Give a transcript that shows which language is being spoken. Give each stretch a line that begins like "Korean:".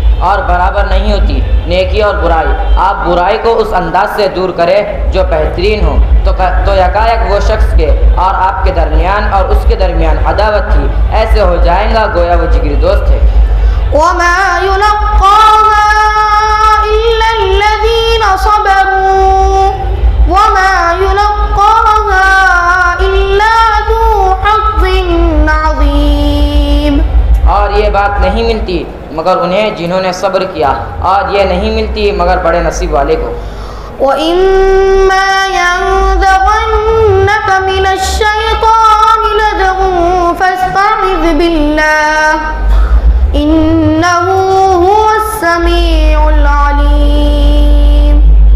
Urdu: اور برابر نہیں ہوتی نیکی اور برائی، آپ برائی کو اس انداز سے دور کرے جو بہترین ہو تو یکایک وہ شخص کے اور آپ کے درمیان اور اس کے درمیان عداوت تھی ایسے ہو جائیں گا گویا وہ جگری دوست ہے۔
Arabic: وما يلقاها إلا الذين صبروا وما يلقاها إلا ذو حظ عظيم۔
Urdu: اور یہ بات نہیں ملتی مگر انہیں جنہوں نے صبر کیا، اور یہ نہیں ملتی مگر بڑے نصیب والے کو۔
Arabic: وَإِمَّا يَنزَغَنَّكَ مِنَ الشَّيْطَانِ نَزْغٌ فَاسْتَعِذْ بِاللَّهِ إِنَّهُ هُوَ السَّمِيعُ الْعَلِيمُ۔